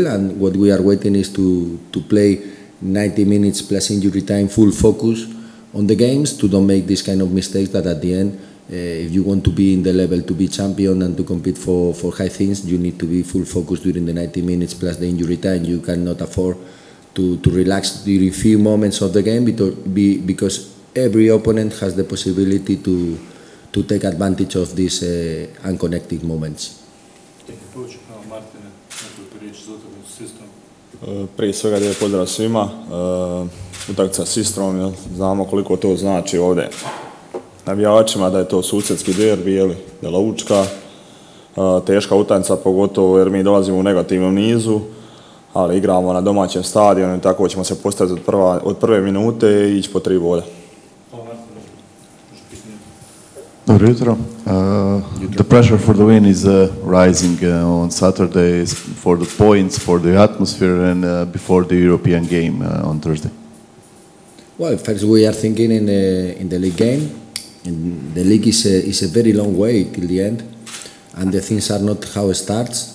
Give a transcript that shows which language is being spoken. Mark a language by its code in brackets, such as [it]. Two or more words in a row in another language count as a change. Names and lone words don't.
[en] And what we are waiting is to play 90 minutes plus injury time, full focus on the games, to don't make this kind of mistakes that at the end, if you want to be in the level to be champion and to compete for high things, you need to be full focus during the 90 minutes plus the injury time. You cannot afford to relax during few moments of the game, because every opponent has the possibility to take advantage of these unconnected moments. [hr] Martine, nekoliko riječi za utakmicu s Istrom. Prije svega lijep pozdrav svima. Utakmica s Istrom, znamo koliko to znači ovdje navijačima, da je to susjedski derbi, Bela Učka, teška utakmica, pogotovo jer mi dolazimo u negativnom nizu, ali igramo na domaćem stadionu i tako ćemo se postaviti od prve minute i ići po 3 boda. Dobro jutro. [en] The pressure for the win is rising on Saturday for the points, for the atmosphere, and before the European game on Thursday. Well, first we are thinking in the league game. The league is a very long way till the end, and the things are not how it starts.